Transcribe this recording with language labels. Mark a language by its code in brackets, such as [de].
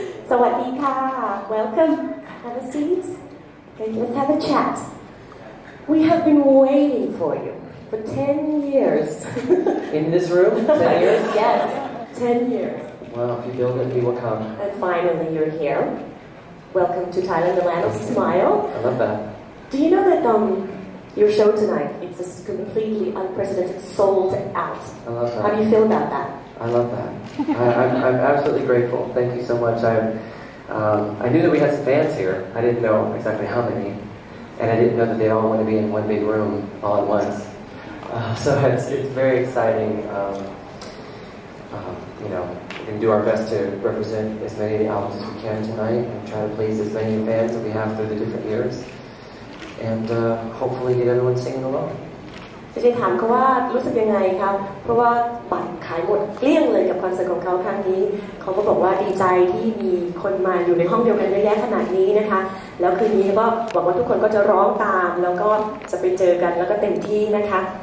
[th] สวัสดีค่ะ [en] Welcome. Have a seat. Okay, let's have a chat. We have been waiting for you for 10 years. In this room? 10 years? Yes, 10 years. Well, if you build it, we will come. And finally, you're here. Welcome to Thailand, the land of smile. I love that. Do you know that your show tonight, it's just completely unprecedented, sold out. I love that. How do you feel about that? I love that. I'm absolutely grateful. Thank you so much. I knew that we had some fans here. I didn't know exactly how many. And I didn't know that they all want to be in one big room all at once. So it's very exciting. You know, we can do our best to represent as many of the albums as we can tonight and try to please as many fans as we have through the different years. And hopefully get everyone singing along. [th] จริงๆถามเขาว่ารู้สึกยังไงครับเพราะว่าบัตรขายหมดเกลี้ยงเลยกับคอนเสิร์ตของเขาครั้งนี้เขาก็บอกว่าดีใจที่มีคนมาอยู่ในห้องเดียวกันเยอะแยะขนาดนี้นะคะแล้วคืนนี้ก็หวังว่าทุกคนก็จะร้องตามแล้วก็จะไปเจอกันแล้วก็เต็มที่นะคะ